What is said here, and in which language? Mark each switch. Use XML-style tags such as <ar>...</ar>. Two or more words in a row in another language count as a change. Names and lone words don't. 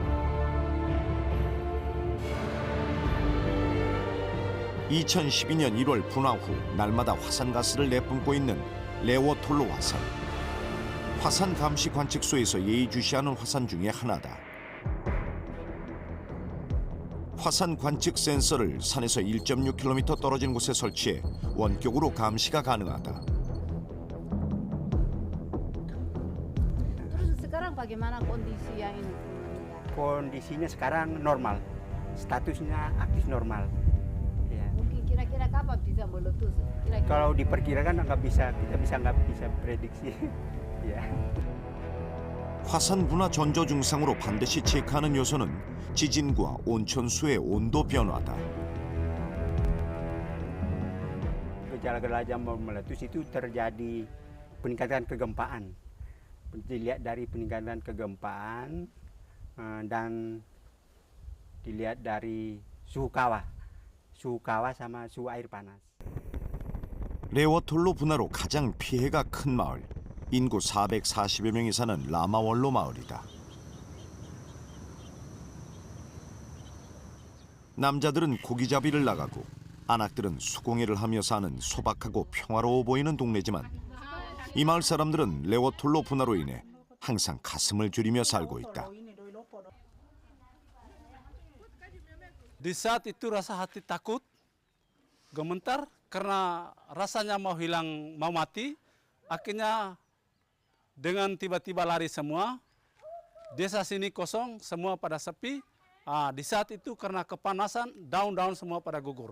<ko>(2012년 1월) 분화 후 날마다 화산가스를 내뿜고 있는 레오톨로 화산. 화산 감시 관측소에서 예의주시하는 화산 중에 하나다. 화산 관측 센서를 산에서 1.6km 떨어진 곳에 설치해 원격으로 감시가 가능하다.</ko> <id>Terus sekarang bagaimana kondisi yang ini? Kondisinya sekarang normal, statusnya aktif normal. Ya. Mungkin kira-kira kapan bisa meletus? Kira-kira. Kalau diperkirakan nggak bisa prediksi. Ya.</id> <ko>화산 분화 전조 증상으로 반드시 체크하는 요소는 지진과 온천수의 온도 변화다.</ko> <id>Gejala-gejala yang meletus itu terjadi peningkatan kegempaan. Dilihat dari peningkatan kegempaan dan dilihat dari suhu kawah sama suhu air panas.</id> <ko>레오톨로 분화로 가장 피해가 큰 마을, 인구 440여 명이 사는 라마월로 마을이다. 남자들은 고기잡이를 나가고 아낙들은 수공예를 하며 사는 소박하고 평화로워 보이는 동네지만 이 마을 사람들은 레오톨로 분화로 인해 항상 가슴을 졸이며 살고 있다.</ko> <id>Di saat itu rasa hati takut, gemetar karena rasanya mau hilang, mau mati. Akhirnya dengan tiba-tiba lari semua. Desa sini kosong, semua pada sepi. Di saat itu karena kepanasan, daun-daun semua pada gugur.</id>